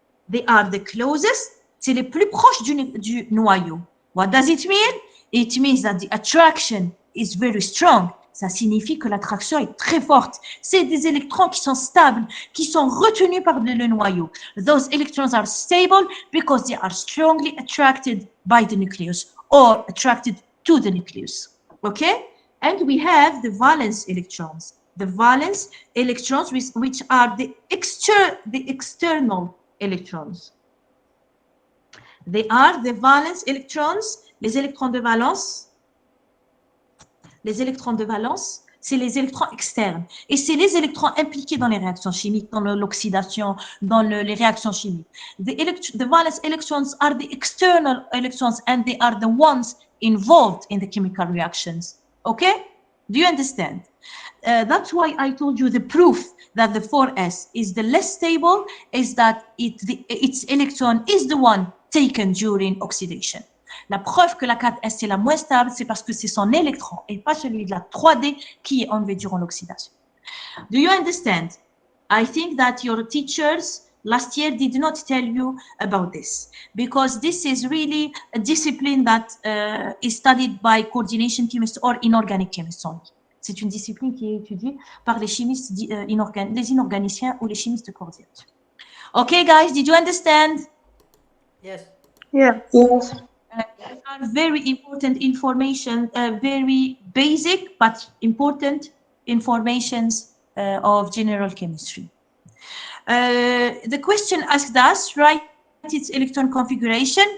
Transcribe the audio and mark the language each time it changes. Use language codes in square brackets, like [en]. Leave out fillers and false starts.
[en] They are the closest, [fr] c'est les plus proches du noyau. [en] What does it mean? It means that the attraction is very strong. [fr] Ça signifie que l'attraction est très forte. C'est des électrons qui sont stables, qui sont retenus par le noyau. [en] Those electrons are stable because they are strongly attracted by the nucleus or attracted to the nucleus. Okay? And we have the valence electrons. The valence electrons, which are the external electrons. They are the valence electrons, [fr] les électrons de valence. Les électrons de valence, c'est les électrons externes. Et c'est les électrons impliqués dans les réactions chimiques, dans l'oxydation, dans les réactions chimiques. [en] The valence electrons are the external electrons and they are the ones involved in the chemical reactions. Okay? Do you understand? That's why I told you the proof that the 4s is the less stable is that its electron is the one taken during oxidation. [fr] La preuve que la 4s est la moins stable, c'est parce que c'est son électron et pas celui de la 3D qui est enlevé durant l'oxydation. [en] Do you understand? I think that your teachers last year did not tell you about this because this is really a discipline that is studied by coordination chemists or inorganic chemists only. [fr] C'est une discipline qui est étudiée par les chimistes, les inorganiciens ou les chimistes de coordination. [en] Okay, guys, did you understand? Yes. Yeah. Yes. Are very important information, very basic but important informations of general chemistry. The question asked us, write its electron configuration.